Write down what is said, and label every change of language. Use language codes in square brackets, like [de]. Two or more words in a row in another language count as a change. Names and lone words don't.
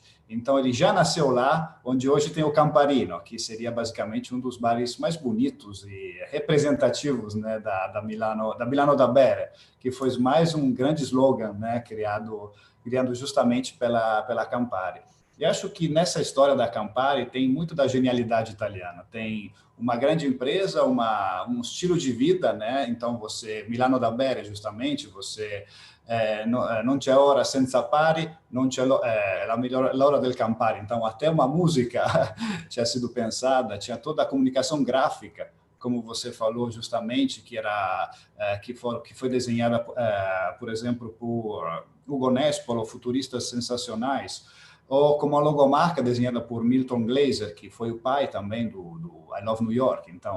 [pt] Então, ele já nasceu lá, onde hoje tem o Camparino, que seria basicamente um dos bares mais bonitos e representativos, né, da Milano da Bere, que foi mais um grande slogan, né, criado justamente pela Campari. E acho que nessa história da Campari tem muito da genialidade italiana. Tem uma grande empresa, um estilo de vida, né? Então, [it] Milano da Bere, justamente, non c'è ora senza pari, non c'è l'ora del Campari. [pt] Então, até uma música tinha sido pensada, tinha toda a comunicação gráfica, como você falou justamente, que foi desenhada, por exemplo, por Ugo Nespolo, futuristas sensacionais, ou como a logomarca desenhada por Milton Glaser, que foi o pai também do I Love New York.